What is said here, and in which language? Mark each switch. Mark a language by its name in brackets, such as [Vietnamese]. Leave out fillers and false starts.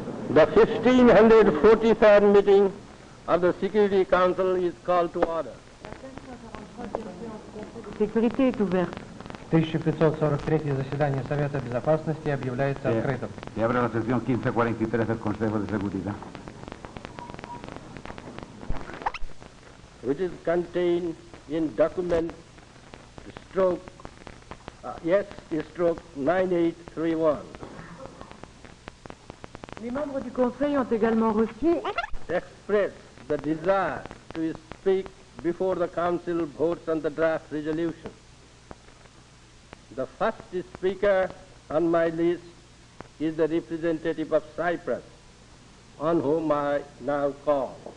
[English] The 1543rd meeting of the Security Council is called to order. [French] Sécurité est ouverte. [Russian] 1543 заседание Совета Безопасности объявляется открытым. [Spanish] Y abre la sesión 1543 del Consejo de Seguridad. [English] Which is contained in document stroke 9831. [French] Les membres du Conseil ont également reçu [English] Express the desire to speak before the Council votes on the draft resolution. The first speaker on my list is the representative of Cyprus, on whom I now call.